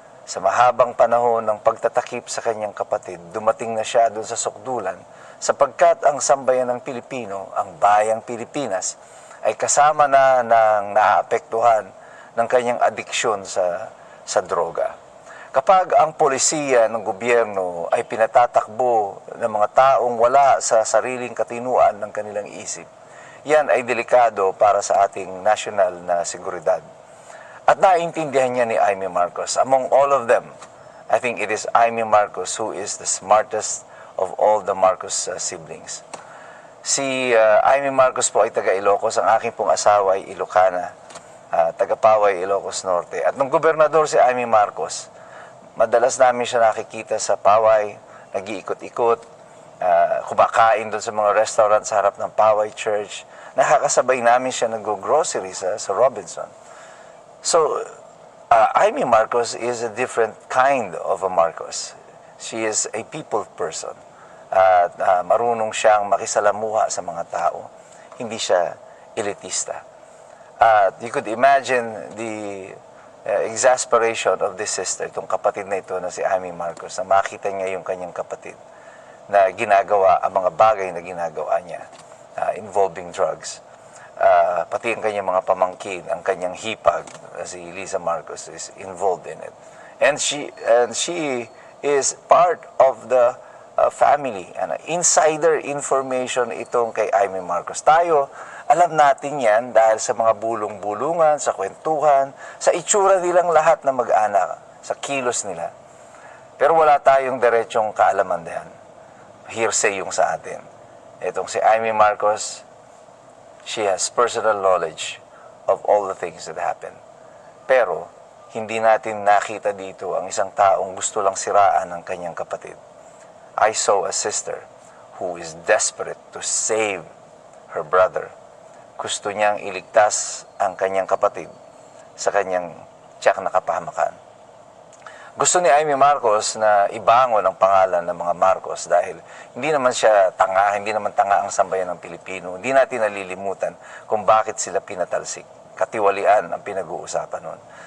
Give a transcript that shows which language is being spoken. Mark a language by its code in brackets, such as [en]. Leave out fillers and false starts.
[tl] Sa mahabang panahon ng pagtatakip sa kanyang kapatid, dumating na siya doon sa sukdulan sapagkat ang sambayan ng Pilipino, ang bayang Pilipinas, ay kasama na ng naapektuhan ng kanyang adiksyon sa droga. Kapag ang polisiya ng gobyerno ay pinatatakbo ng mga taong wala sa sariling katinuan ng kanilang isip, yan ay delikado para sa ating nasyonal na seguridad. At naintindihan niya ni Amy Marcos. [en] Among all of them, I think it is Amy Marcos who is the smartest of all the Marcos siblings. [tl] Si Amy Marcos po ay taga Ilocos. Ang aking pong asawa ay Ilocana, taga Paway, Ilocos Norte. At nung gobernador si Amy Marcos, madalas namin siya nakikita sa Paway, nag-iikot-ikot, kumakain doon sa mga restaurant sa harap ng Paway Church. Nakakasabay namin siya nag-grocery sa Robinson. [en] So, Amy Marcos is a different kind of a Marcos. She is a people person. [tl] At marunong siyang makisalamuha sa mga tao. Hindi siya elitista. At [en] you could imagine the exasperation of this sister, [tl] itong kapatid na ito na si Amy Marcos, na makita niya yung kanyang kapatid na ginagawa ang mga bagay na ginagawa niya [en] involving drugs. [tl] Pati ang kanyang mga pamangkin, ang kanyang hipag, si Liza Marcos [en] is involved in it. And she is part of the family. Insider information [tl] itong kay Amy Marcos. Tayo, Alam natin yan dahil sa mga bulong-bulungan, sa kwentuhan, sa itsura nilang lahat na mag-anak, sa kilos nila. Pero wala tayong diretsong kaalaman diyan. Hearsay yung sa atin. Itong si Amy Marcos, [en] she has personal knowledge of all the things that happened. [tl] Pero, hindi natin nakita dito ang isang taong gusto lang siraan ng kanyang kapatid. [en] I saw a sister who is desperate to save her brother. [tl] Gusto niyang iligtas ang kanyang kapatid sa kanyang tiyak na kapahamakan. Gusto ni Amy Marcos na ibangon ang pangalan ng mga Marcos dahil hindi naman siya tanga, hindi naman tanga ang sambayan ng Pilipino. Hindi natin nalilimutan kung bakit sila pinatalsik. Katiwalian ang pinag-uusapan nun.